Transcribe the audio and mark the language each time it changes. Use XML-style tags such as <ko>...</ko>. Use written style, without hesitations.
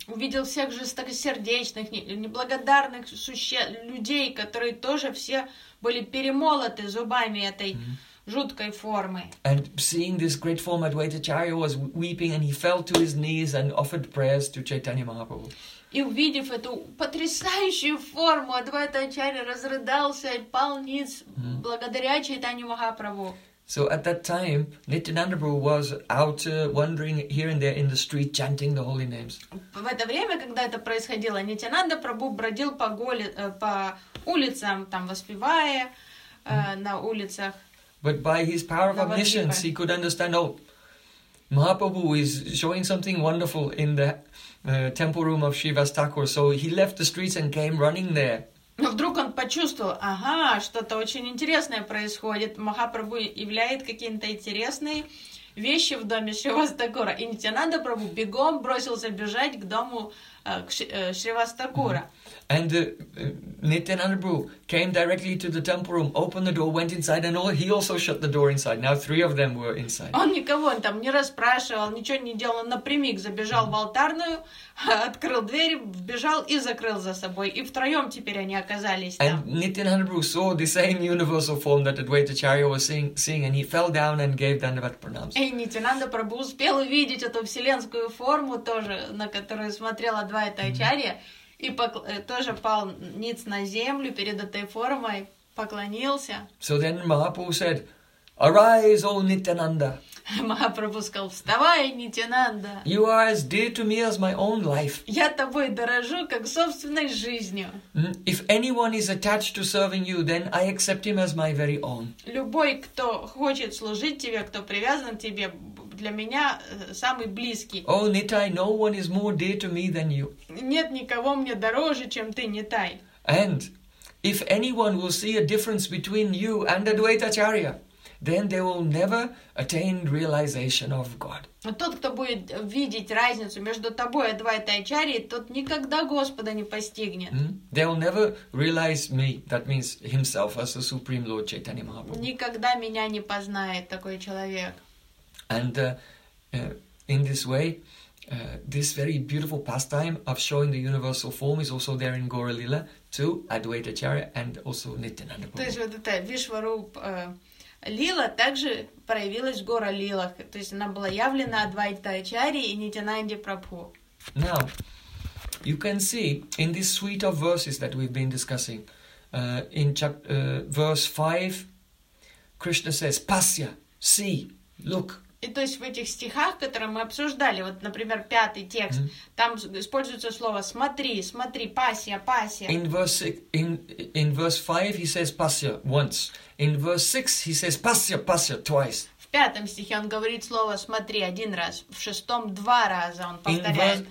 <ru>Увидел всех жестокосердечных, неблагодарных людей, которые тоже все были перемолоты зубами этой жуткой формы.</ru> <en>And seeing this great form, Advaita Acharya was weeping and he fell to his knees and offered prayers to Chaitanya Mahaprabhu.</en> <ru>И увидев эту потрясающую форму, Адвайта Ачарья разрыдался и пал ниц благодаря Чайтанье Махапрабху.</ru> <en>So at that time, Nityanandaprabhu was out wandering here and there in the street, chanting the holy names. В это время, когда это происходило, Нитянанда Прабху бродил по голи, по улицам, там воспевая на улицах. But by his power of omniscience, he could understand. Oh, Mahaprabhu is showing something wonderful in the temple room of Shiva's Thakur. So he left the streets and came running there.</en> <ru>Но вдруг он почувствовал, ага, что-то очень интересное происходит. Махапрабху являет какие-то интересные вещи в доме Шривастакура. И Нитянандапрабху бегом бросился бежать к дому Шривастакура.</ru> <en>And Nityanandaprabhu came directly to the temple room, opened the door, went inside, and he also shut the door inside. Now three of them were inside.</en> <ru>Он никого там не расспрашивал, ничего не делал, напрямик забежал в алтарную, открыл дверь, вбежал и закрыл за собой. И втроем теперь они оказались там.</ru> <en>And Nityanandaprabhu saw the same universal form that Advaitacharya was seeing, and he fell down and gave Dandavat pranams.</en> <ru>И Нитянандапрабху успел увидеть эту вселенскую форму тоже, на которую смотрел Адвайтачарья. И тоже пал ниц на землю перед этой формой, поклонился.</ru> <en>So then Mahaprabhu said, "Arise, O Nityananda."</en> <ru>Mahaprabhu сказал, "Вставай, Нитянанда."</ru> <en>You are as dear to me as my own life.</en> <ru>Я тобой дорожу как собственной жизнью.</ru> <en>If anyone is attached to serving you, then I accept him as my very own.</en> <ru>Любой, кто хочет служить тебе, кто привязан к тебе, для меня самый близкий.</ru> <en>Oh, Nitai, no one is more dear to me than you.</en> <ru>Нет никого мне дороже, чем ты, Нитай.</ru> <en>And if anyone will see a difference between you and Advaitacharya, then they will never attain realization of God.</en> <ru>Тот, кто будет видеть разницу между тобой и Адвайтачарьей, тот никогда Господа не постигнет.</ru> <en>They will never realize me. That means himself as the Supreme Lord Chaitanya Mahaprabhu.</en> <ru>Никогда меня не познает такой человек.</ru> <en>And in this way, this very beautiful pastime of showing the universal form is also there in Gaura Lila to Advaitacharya and also Nityananda Prabhu.</en> <ru>То есть вот эта Вишварупа Лила также проявилась в Гаура Лила. То есть она была явлена Адвайтачарье и Нитянанде Прабху.</ru> <en>Now, you can see in this suite of verses that we've been discussing, in verse 5, Krishna says, Pasya, see, look.</en> <ru>И то есть в этих стихах, которые мы обсуждали, вот, например, пятый текст, там используется слово «смотри», «смотри», «пасья», «пасья».</ru> <en>In verse 5 he says «пасья» once. In verse 6 he says «пасья», «пасья» twice.</en> <ru>В пятом стихе он говорит слово «смотри» один раз, в шестом два раза он повторяет.</ru>